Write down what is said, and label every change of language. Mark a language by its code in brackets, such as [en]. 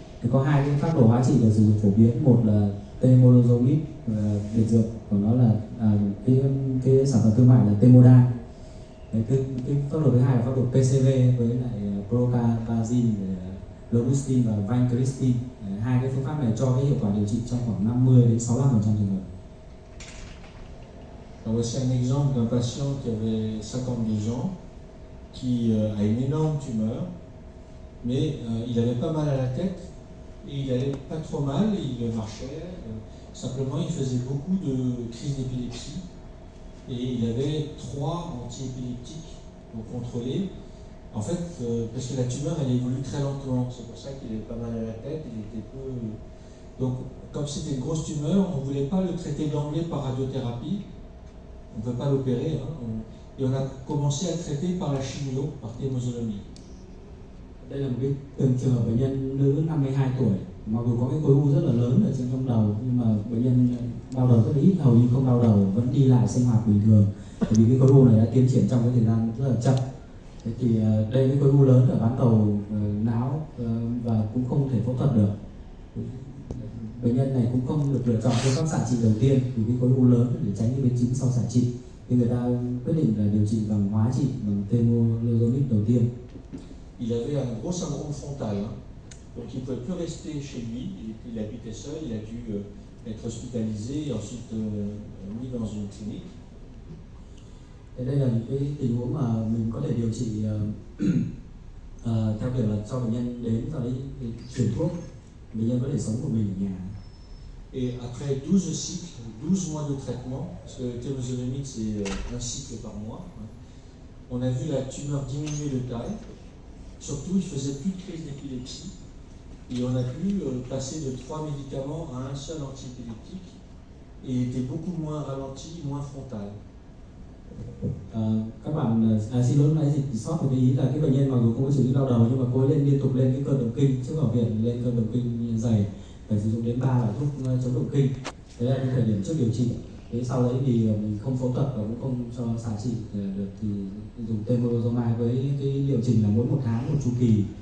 [vi] Thì có hai cái phác đồ hóa trị được sử dụng phổ biến, một là temozolomide, biệt dược của nó là cái sản phẩm thương mại là Temodal. Cái phác đồ thứ hai là phác đồ PCV với lại procarbazine, lomustine và vincristine. Hai cái phương pháp này cho cái hiệu quả điều trị trong khoảng 50 đến 65% trường hợp. [fr] Alors voici un exemple d'un patient qui avait 52 ans, qui a une énorme tumeur, mais il avait pas mal à la tête et il allait pas trop mal, il marchait, simplement il faisait beaucoup de crises d'épilepsie et il avait 3 antiépileptiques pour contrôler. En fait, parce que la tumeur elle évolue très lentement, c'est pour ça qu'il avait pas mal à la tête, il était peu... Donc comme c'était une grosse tumeur, on ne voulait pas le traiter d'emblée par radiothérapie. On ne peut pas l'opérer, et on a commencé à le traiter par la chimio, par temozolomide. [vi] Đây là một cái trường hợp bệnh nhân nữ 52 tuổi, mặc dù có cái khối u rất là lớn ở trên trong đầu, nhưng mà bệnh nhân đau đầu rất là ít, hầu như không đau đầu, vẫn đi lại sinh hoạt bình thường. Bởi vì cái khối u này đã tiến triển trong cái thời gian rất là chậm. Thế thì đây là cái khối u lớn ở bán cầu não và cũng không thể phẫu thuật được. Bệnh nhân này cũng không được lựa chọn phương pháp xạ trị đầu tiên vì cái khối u lớn để tránh những biến chứng sau xạ trị. Thì người ta quyết định là điều trị bằng hóa trị bằng temolizumab đầu tiên. [fr] Il avait un gros syndrome frontal, hein. Donc il ne pouvait plus rester chez lui, il habitait seul, il a dû être hospitalisé et ensuite mis dans une clinique. [vi] Thế đây là những cái tình huống mà mình có thể điều trị theo kiểu là cho bệnh nhân đến sau đấy chuyển thuốc, bệnh nhân có thể sống một mình ở nhà. [fr] Et après 12 cycles, 12 mois de traitement, parce que le temozolomide c'est un cycle par mois, hein, on a vu la tumeur diminuer de taille. Surtout, il faisait plus de crise d'épilepsie et on a pu passer de 3 médicaments à un seul antiépileptique et était beaucoup moins ralenti, moins frontal. [vi] Các bạn xin lỗi nãy dịch sót một cái ý là cái bệnh nhân mặc dù không có triệu chứng đau đầu nhưng mà cô ấy liên tục lên cái cơn động kinh, trước vào viện lên cơn động kinh dày, phải sử dụng đến 3 loại thuốc chống động kinh. Đấy là cái thời điểm trước điều trị. Thế sau đấy thì mình không phẫu thuật và cũng không cho xạ trị được thì dùng temozolomide với cái liệu trình là mỗi 1 tháng một chu kỳ.